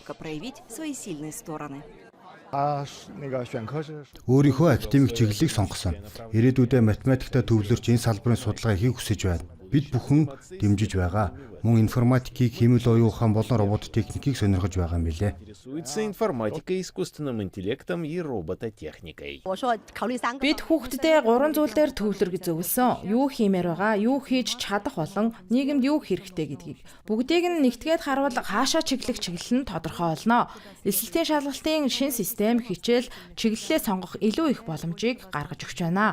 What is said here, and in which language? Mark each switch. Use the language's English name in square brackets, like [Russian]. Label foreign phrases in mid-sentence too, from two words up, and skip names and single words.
[Mongolian] Өөрийнхөө академик чиглэлийг сонгосон. Ирээдүйдээ математикта төвлөрч энэ салбарын судалгаа хийх хүсэж байна. Бид бүхэн дэмжиж байгаа. Мөн информатикийг, хэмэл оюун ухаан болон робот техникийг сонирхож байгаа юм билээ. [Russian] Информатикой, искусственным интеллектом и робототехникой. [Mongolian] Бид хүүхддээ 3 зүйл дээр төвлөргөж зөвлөсөн. Юу хиймээр байгаа, юу хийж чадах болон нийгэмд юу хэрэгтэй гэдгийг. Бүгдийг нь нэгтгээд харуул хаашаа чиглэх чиглэл нь тодорхой болно. Эсэлтийн шалгалтын шин систем хичээл чиглэлээ сонгох илүү их боломжийг гаргаж өгч байна.